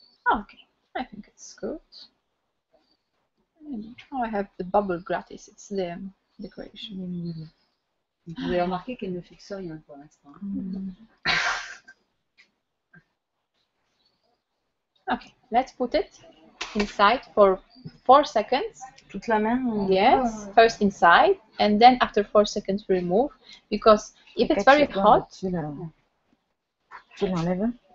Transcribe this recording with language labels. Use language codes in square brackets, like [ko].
[en] Okay, I think it's good. Oh, I have the bubble gratis. It's the decoration. [fr] Vous avez remarqué qu'elle ne fixe rien pour l'instant. [en] Okay, let's put it inside for 4 seconds. [fr] Toute la main. [en] Yes, first inside, and then after 4 seconds remove, because if it's very hot, [fr] Tu l'enlèves.